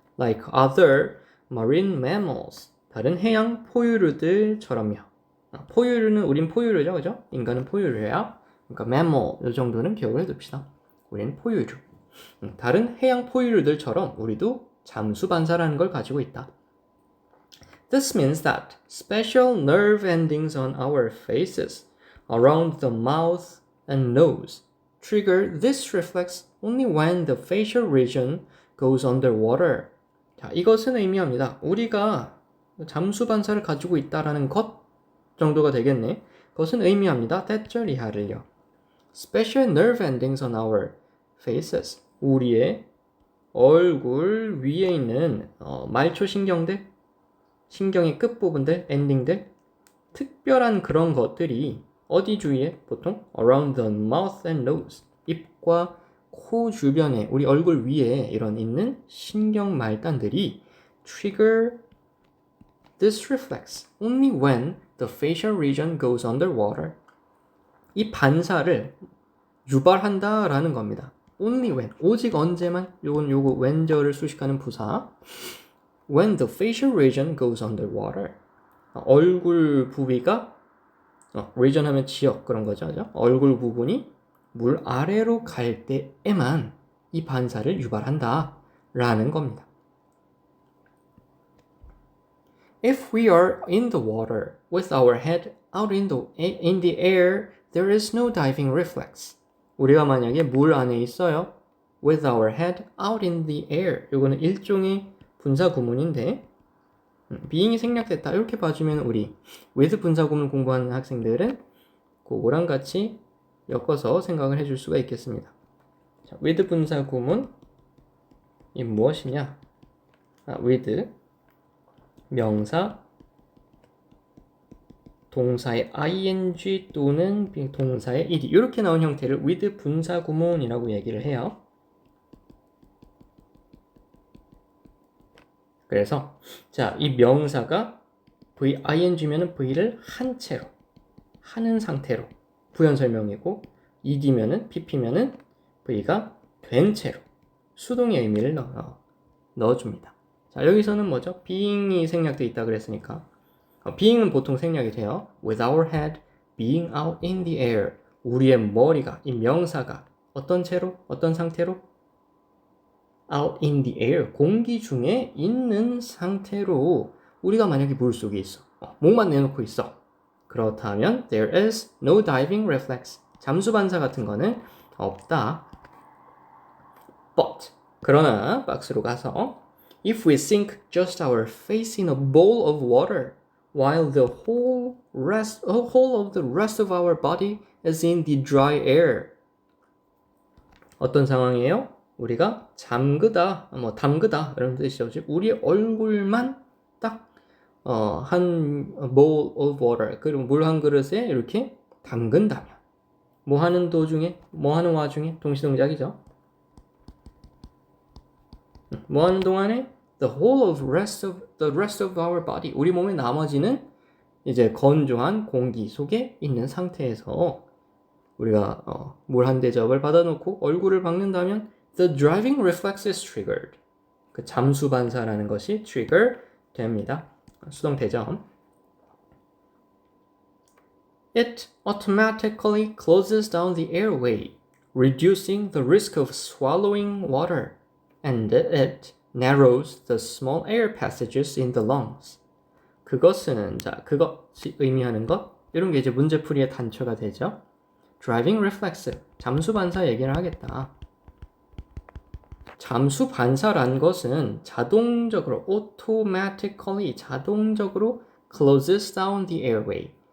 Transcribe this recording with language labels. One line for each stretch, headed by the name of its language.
English: Like other marine mammals.
Korean: 다른 해양 포유류들처럼요. 포유류는 우린 포유류죠, 그죠? 인간은 포유류야. 그러니까 mammal 이 정도는 기억을 해둡시다. 우리는 포유류. 다른 해양 포유류들처럼 우리도 잠수 반사라는 걸 가지고 있다.
English: This means that special nerve endings on our faces, around the mouth and nose, trigger this reflex only when the facial region goes underwater.
Korean: 자, 이것은 의미합니다. 우리가 잠수 반사를 가지고 있다라는 것 정도가 되겠네. 그것은 의미합니다. 대절 이하를요.
English: Special nerve endings on our faces.
Korean: 우리의 얼굴 위에 있는 말초 신경들, 신경의 끝부분들, 엔딩들, 특별한 그런 것들이 어디 주위에? 보통
English: around the mouth and nose,
Korean: 입과 코 주변에, 우리 얼굴 위에 이런 있는 신경 말단들이
English: trigger this reflex only when the facial region goes underwater.
Korean: 이 반사를 유발한다라는 겁니다.
English: only when,
Korean: 오직 언제만, 요거 when절을 수식하는 부사.
English: When the facial region goes underwater.
Korean: 얼굴 부위가 region 하면 지역 그런 거죠, 그죠? 얼굴 부분이 물 아래로 갈 때에만 이 반사를 유발한다 라는 겁니다.
English: If we are in the water with our head out in the air, there is no diving reflex.
Korean: 우리가 만약에 물 안에 있어요.
English: With our head out in the air.
Korean: 이거는 일종의 분사 구문인데 being이 생략됐다 이렇게 봐주면 우리 with 분사 구문 공부하는 학생들은 그거랑 같이 엮어서 생각을 해줄 수가 있겠습니다. 자, with 분사 구문 이 무엇이냐? with 명사 동사의 ing 또는 동사의 ed 이렇게 나온 형태를 with 분사 구문이라고 얘기를 해요. 그래서 자, 이 명사가 ing면은 v를 한 채로 하는 상태로 부연 설명이고 ed면은 pp면은 v가 된 채로 수동의 의미를 넣어줍니다. 자, 여기서는 뭐죠? being이 생략되어 있다 그랬으니까 being은 보통 생략이 돼요.
English: With our head being out in the air.
Korean: 우리의 머리가, 이 명사가 어떤 채로, 어떤 상태로?
English: Out in the air.
Korean: 공기 중에 있는 상태로 우리가 만약에 물속에 있어. 목만 내놓고 있어. 그렇다면
English: there is no diving reflex.
Korean: 잠수 반사 같은 거는 없다.
English: But
Korean: 그러나 박스로 가서
English: if we sink just our face in a bowl of water while the whole of the rest of our body is in the dry air.
Korean: 어떤 상황이에요? 우리가 잠그다, 담그다 이런 뜻이죠. 즉 우리의 얼굴만 딱 한
English: bowl of water,
Korean: 그리고 물 한 그릇에 이렇게 담근다면 뭐 하는 도중에, 뭐 하는 와중에 동시동작이죠. 뭐 하는 동안에
English: the rest of our body,
Korean: 우리 몸의 나머지는 이제 건조한 공기 속에 있는 상태에서 우리가 물 한 대접을 받아놓고 얼굴을 박는다면
English: the driving reflex is triggered.
Korean: 그 잠수 반사라는 것이 trigger 됩니다. 수동태죠.
English: It automatically closes down the airway, reducing the risk of swallowing water, and it narrows the small air passages in the lungs.
Korean: 그것은, 자, 그것이 의미하는 것, 이런 게 이제 문제풀이의 단초가 되죠. Driving reflex, 잠수 반사 얘기를 하겠다. 잠수 반사란 것은 자동적으로, automatically, 자동적으로
English: closes down the airway.